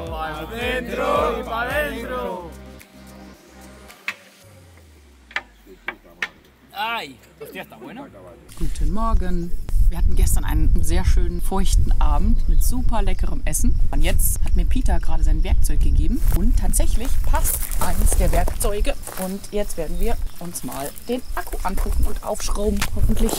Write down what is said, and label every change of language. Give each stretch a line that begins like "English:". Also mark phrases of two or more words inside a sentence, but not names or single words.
Spanish: Para adentro y para adentro. Ay, hostia, está bueno.
German: Guten Morgen. Wir hatten gestern einen sehr schönen, feuchten Abend mit super leckerem Essen. Und jetzt hat mir Peter gerade sein Werkzeug gegeben. Und tatsächlich passt eines der Werkzeuge. Und jetzt werden wir uns mal den Akku angucken und aufschrauben, hoffentlich.